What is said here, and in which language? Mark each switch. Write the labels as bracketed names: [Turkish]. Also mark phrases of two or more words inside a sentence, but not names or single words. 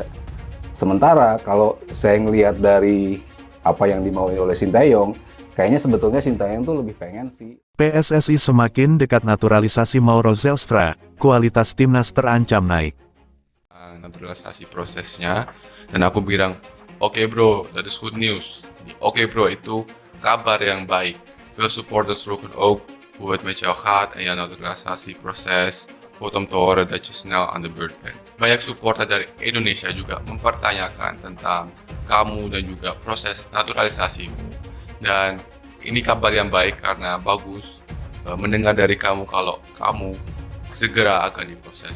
[Indonesian] Sementara kalau saya ngelihat dari apa yang dimauin oleh Sintayong, kayaknya sebetulnya Sintayong tuh lebih pengen sih. PSSI semakin dekat naturalisasi Mauro Zylstra, kualitas timnas terancam naik. Naturalisasi prosesnya, dan aku bilang, oke bro, [English] that is good news. [Indonesian] Oke bro, itu kabar yang baik. [Dutch] Veel supporters vroegen ook hoe het met jou gaat en jouw naturalisatieproces. Goed om te horen dat je snel aan de beurt bent. [Indonesian] Banyak supporter dari Indonesia juga mempertanyakan tentang kamu dan juga proses naturalisasimu. Dan ini kabar yang baik karena bagus mendengar dari kamu kalau kamu segera akan diproses.